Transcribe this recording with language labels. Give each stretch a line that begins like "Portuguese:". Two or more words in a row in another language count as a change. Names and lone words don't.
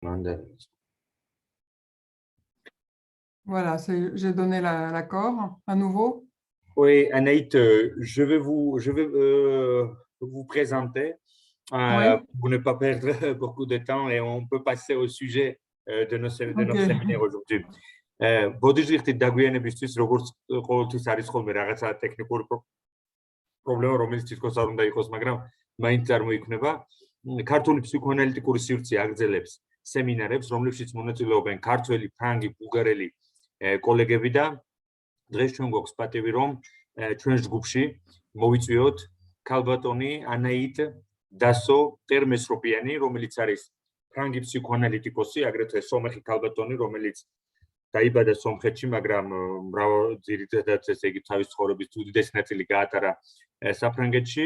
French: Voilà, j'ai donné l'accord à nouveau. Oui, Anaït, je vais vous présenter pour ne pas perdre beaucoup de temps et on peut passer au sujet de notre séminaire aujourd'hui.
Georgian: ბოდიჟიხტი დაგვიანებისთვის როგორც ყოველთვის არის ხოლმე რაღაცა ტექნიკური პრობლემა, რომელიც თითქოს არ უნდა იყოს, მაგრამ მაინც წარმოიქმნება. ქართული ფსიქოანალიტიკური სივრცე აგრძელებს სემინარებს, რომლებშიც მონაწილეობენ ქართველი, ფრანგი, ბულგარელი კოლეგები და დღეს ჩვენ გვაქვს პატივი, რომ ჩვენ ჯგუფში მოვიწვიოთ ქალბატონი ანაიტ დასო ტერმესროპიანი, რომელიც არის ფრანგი ფსიქოანალიტიკოსი, აგრეთვე სომეხი ქალბატონი, რომელიც დაიბადა სომხეთში, მაგრამ ძირითადად ესე იგი თავის ცხოვრების უდიდესი ნაწილი გაატარა საფრანგეთში.